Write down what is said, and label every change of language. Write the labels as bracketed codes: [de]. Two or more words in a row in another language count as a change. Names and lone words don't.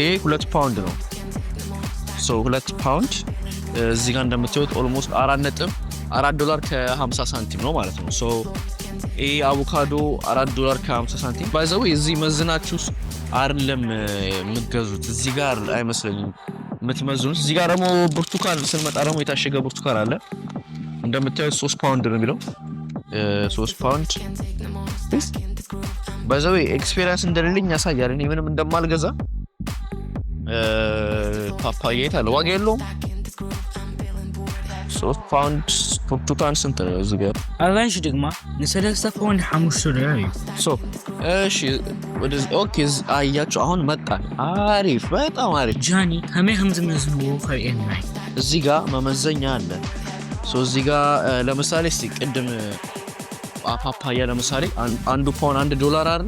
[am] 2 ፓውንድ ነው። 2 ፓውንድ እዚህ ጋር እንደምታዩት ኦልሞስት $4.50 ሳንቲም ነው ማለት ነው። ይሄ አቮካዶ $4.50 ሳንቲም ባይዘው እዚህ መዝናችሁ አይደለም የምትገዙት፣ እዚህ ጋር አይመስለኝም የምትመዝኑት። እዚህ ጋር ደግሞ ብርቱካን ስንመጣ ደግሞ የታሸገ ብርቱካን አለ እንደምታዩት 3 ፓውንድ ነው የሚለው 3 ፓውንድ ባይዘው ኤክስፒሪየንስ እንደሌለኝ ያሳያል። እኔ ምንም እንደማልገዛ ፓፓያ የታለ ዋጋ የለውም። 3 ፓውንድ ብርቱካን ስንት ነው? እዚህ ጋር [ti] አራንጅ ድማ ለ3 ፓውንድ $5 እዩ። [am] እሺ ኦኬ አያችሁ አሁን መጣ። አሪፍ በጣም አሪፍ ጃኒ ከመህም ዝምዝኑ ከእና እዚህ ጋር መመዘኛ አለ። እዚህ ጋር ለምሳሌ እስቲ ቅድም ፓፓያ ለምሳሌ አንዱ ፓውንድ $1 አይደለ?